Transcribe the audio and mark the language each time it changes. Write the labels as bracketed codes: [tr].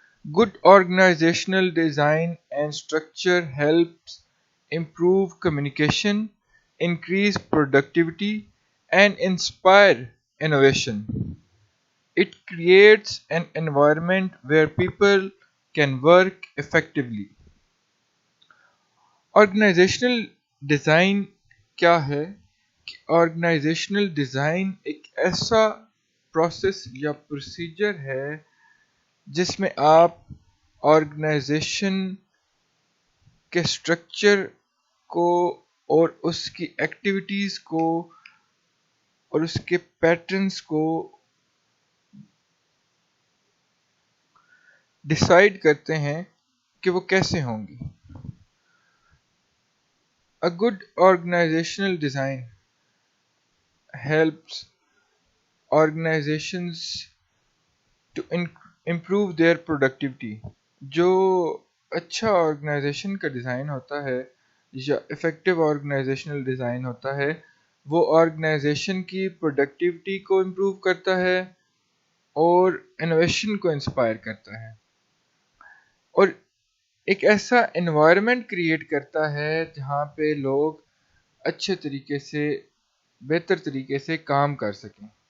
[en] Good organizational design and structure helps improve communication, increase productivity, and inspire innovation. It creates an environment where people can work effectively. [hi] Organisational design क्या है कि organisational design एक ऐसा process या procedure है जिसमें आप organisation के स्ट्रक्चर को और उसकी एक्टिविटीज़ को और उसके पैटर्न्स को डिसाइड करते हैं कि वो कैसे होंगी. [en] A good organizational design helps organizations to improve their productivity. [hi] जो अच्छा ऑर्गेनाइजेशन का डिज़ाइन होता है या इफ़ेक्टिव ऑर्गेनाइजेशनल डिज़ाइन होता है वो ऑर्गेनाइजेशन की प्रोडक्टिविटी को इम्प्रूव करता है और इनोवेशन को इंस्पायर करता है और एक ऐसा एनवायरनमेंट क्रिएट करता है जहाँ पे लोग अच्छे तरीके से बेहतर तरीके से काम कर सकें.